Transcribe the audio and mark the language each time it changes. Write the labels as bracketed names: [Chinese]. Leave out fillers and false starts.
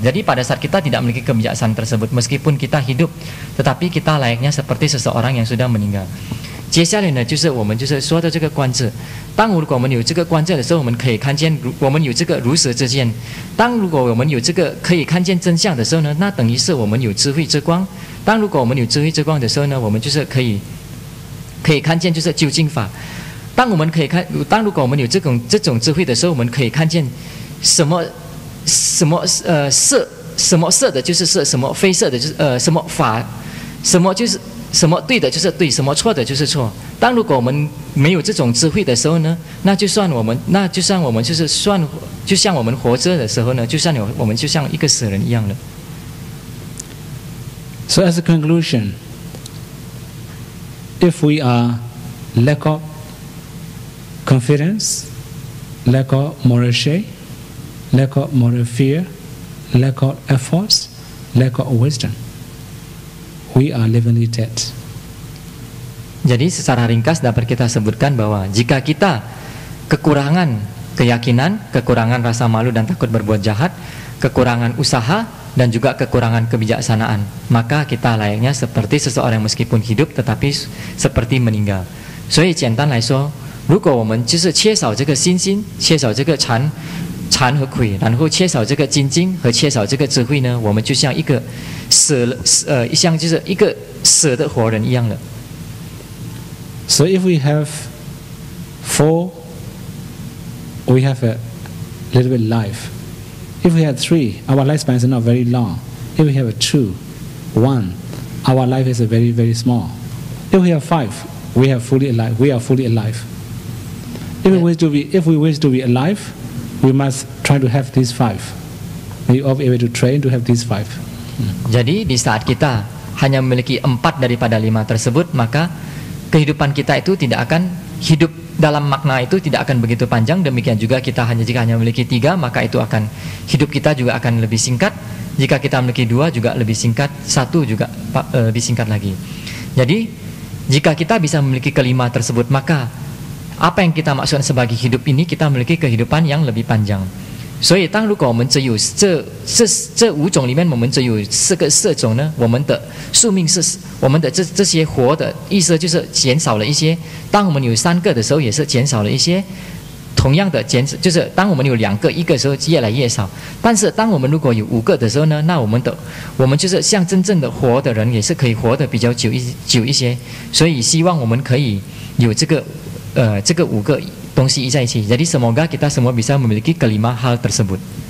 [Indonesian] Jadi pada saat kita tidak memiliki kebijaksanaan tersebut, meskipun kita hidup, tetapi kita layaknya seperti seseorang yang sudah meninggal. [Chinese] 接下来呢，就是我们就是说的这个观智。当如果我们有这个观智的时候，我们可以看见，我们有这个如实之见。当如果我们有这个可以看见真相的时候呢，那等于是我们有智慧之光。当如果我们有智慧之光的时候呢，我们就是可以看见就是究竟法。当如果我们有这种智慧的时候，我们可以看见什么色的就是色，什么非色的就是什么法，什么就是什么对的就是对，什么错的就是错。当如果我们没有这种智慧的时候呢，那就算我们就是就像我们活着的时候呢，我们就像一个死人一样了。 [English] So as a conclusion, if we are lack of confidence, lack of moral shame, lack of moral fear, lack of efforts, lack of wisdom, we are livingly dead. [Indonesian] Jadi secara ringkas dapat kita sebutkan bahwa jika kita kekurangan keyakinan, kekurangan rasa malu dan takut berbuat jahat, kekurangan usaha dan juga kekurangan kebijaksanaan, maka kita layaknya seperti seseorang meskipun hidup tetapi seperti meninggal. [Chinese] 所以简单来说，如果我们就是缺少这个信心，缺少这个禅和愧，然后缺少这个精进和缺少这个智慧呢，我们就像一个就是一个死的活人一样了。 [English] So if we have 4, we have a little bit life. If we have 3, our lifespan is not very long. If we have a 2, 1, our life is very, very small. If we have 5, we are fully alive. We are fully alive. If we wish to be alive, we must try to have these 5. We are able to train to have these 5. [Indonesian] Jadi di saat kita hanya memiliki 4 daripada 5 tersebut, maka kehidupan kita itu tidak akan hidup dalam makna itu tidak akan begitu panjang. Demikian juga jika hanya memiliki 3, maka itu akan hidup kita juga akan lebih singkat. Jika kita memiliki 2 juga lebih singkat, 1 juga lebih singkat lagi. Jadi jika kita bisa memiliki kelima tersebut, maka apa yang kita maksudkan sebagai hidup ini, kita memiliki kehidupan yang lebih panjang. [Chinese] 所以当如果我们只有这5种里面，我们只有4个色种呢，我们的寿命是我们的这些活的意思就是减少了一些。当我们有3个的时候，也是减少了一些。同样的就是当我们有1个的时候越来越少。但是当我们如果有5个的时候呢，那我们就是像真正的活的人，也是可以活得比较久一些。所以希望我们可以有这个5个东西在一起. [Indonesian] Jadi semoga kita semua bisa memiliki kelima hal tersebut.